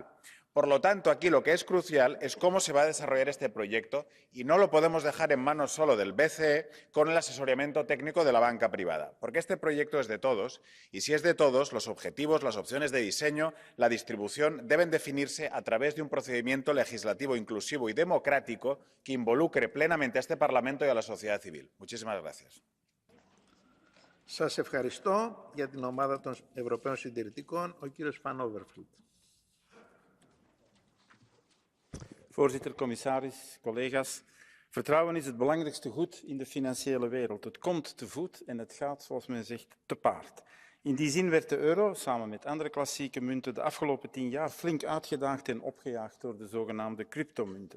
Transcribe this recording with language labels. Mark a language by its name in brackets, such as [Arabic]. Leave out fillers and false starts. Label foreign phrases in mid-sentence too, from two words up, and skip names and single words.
[Spanish] Por lo tanto, aquí lo que es crucial es cómo se va a desarrollar este proyecto y no lo podemos dejar en manos solo del BCE con el asesoramiento técnico de la banca privada, porque este proyecto es de todos y si es de todos, los objetivos, las opciones de diseño, la distribución deben definirse a través de un procedimiento legislativo inclusivo y democrático que involucre plenamente a este Parlamento y a la sociedad civil. Muchísimas gracias. [Greek] Σας ευχαριστώ. Για την ομάδα των Ευρωπαίων Συντηρητικών, ο κύριος Van Overvliet. [Dutch] Voorzitter, commissaris, collega's. Vertrouwen is het belangrijkste goed in de financiële wereld. Het komt te voet en het gaat, zoals men zegt, te paard. In die zin werd de euro, samen met andere klassieke munten, de afgelopen 10 jaar flink uitgedaagd en opgejaagd door de zogenaamde cryptomunten.